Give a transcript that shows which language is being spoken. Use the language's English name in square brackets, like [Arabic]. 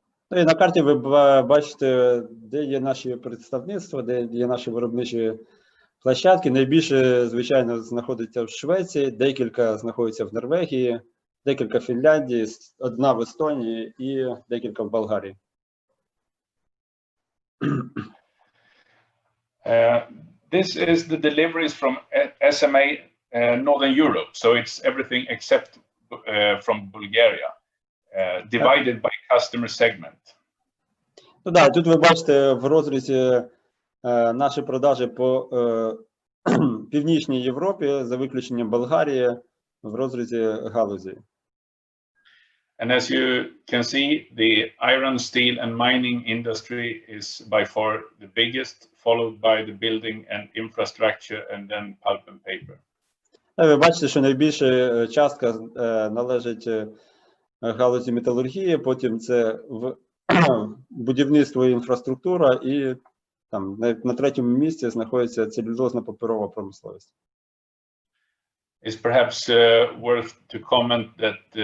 [Ukrainian] І на карті ви бачите, де є наші представництва, де є наші виробничі площадки. Найбільше, звичайно, знаходиться в Швеції, декілька знаходиться в Норвегії, декілька в Фінляндії, 1 в Естонії і декілька в Болгарії. [English] This is the deliveries from SMA Northern Europe, so it's everything except from Bulgaria, divided by customer segment. [Ukrainian] Тут ви бачите в розрізі наші продажі по Північній Європі, за виключенням Болгарії, в розрізі галузі. [English] And as you can see, the iron, steel and mining industry is by far the biggest, followed by the building and infrastructure, and then pulp and paper. [Ukrainian] Ви бачите, що найбільша частка належить галузі металургії, потім це будівництво і інфраструктура, і там на 3-му місці знаходиться целюлозно-паперова промисловість. [English] It's perhaps worth to comment that